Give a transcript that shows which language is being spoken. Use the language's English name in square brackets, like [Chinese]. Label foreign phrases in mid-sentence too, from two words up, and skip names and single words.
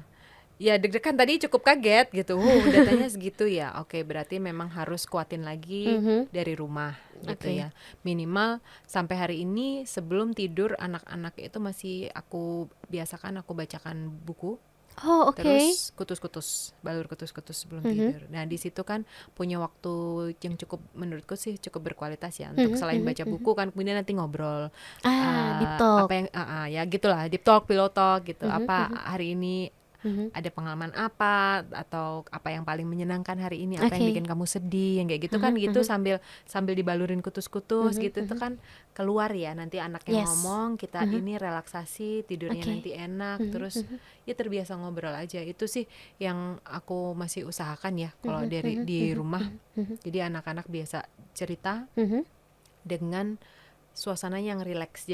[Indonesian] Ya deg-degan tadi, cukup kaget gitu. Datanya segitu ya. Oke, berarti memang harus kuatin lagi dari rumah gitu ya. Minimal sampai hari ini sebelum tidur anak-anak itu masih aku biasakan aku bacakan buku. Oh, oke. Terus kutus-kutus, balur kutus-kutus sebelum tidur. Nah di situ kan punya waktu yang cukup, menurutku sih cukup berkualitas ya, untuk selain baca buku kan, kemudian nanti ngobrol, [English] Deep talk. [Indonesian] apa yang ya gitulah, [English] deep talk, pillow talk gitu. [Indonesian] Apa hari ini ada pengalaman apa, atau apa yang paling menyenangkan hari ini, apa yang Oke. bikin kamu sedih, yang kayak gitu kan, gitu sambil dibalurin kutus-kutus gitu. Itu kan keluar ya, nanti anaknya Yes. ngomong, kita ini relaksasi, tidurnya Oke. nanti enak, terus ya terbiasa ngobrol aja. Itu sih yang aku masih usahakan ya kalau dari di rumah. Jadi anak-anak biasa cerita dengan suasana yang rileks.